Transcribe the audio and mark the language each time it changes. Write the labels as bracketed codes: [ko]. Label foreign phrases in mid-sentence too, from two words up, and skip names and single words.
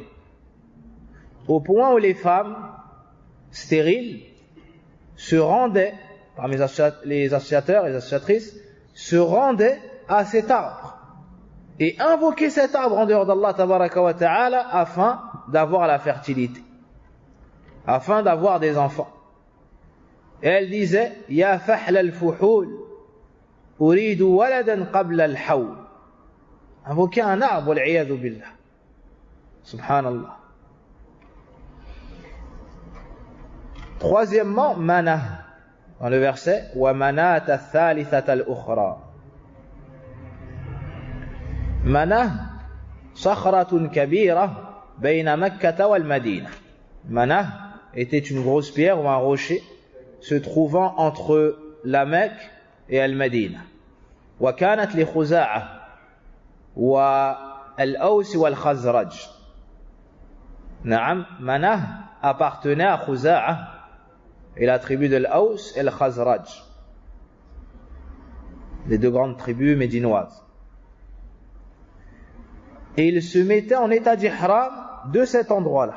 [fr] Au point où les femmes stériles se rendaient, parmi les associateurs et les associatrices, se rendaient à cet arbre et invoquaient cet arbre en dehors d'Allah [ar] تبارك وتعالى [fr] afin d'avoir la fertilité, afin d'avoir des enfants. Et elle disait, [ar] يا فحل الفحول، أريد ولدا قبل الحول. [fr] Invoquer un arbre, [ar] والعياذ بالله. سبحان الله. [fr] Troisièmement, manah. Dans le verset, [ar] ومناة الثالثة الأخرى. مناة، صخرة كبيرة بين مكة والمدينة. [fr] Manah était une grosse pierre ou un rocher se trouvant entre la Mecque et Al-Madina. [ar] وكانت لخزاعة والأوس والخزرج. [fr] Naam, Manah appartenait à Khuza'a et la tribu de l'Aws et le Khazraj, les deux grandes tribus médinoises. Et ils se mettaient en état d'ihram de cet endroit-là.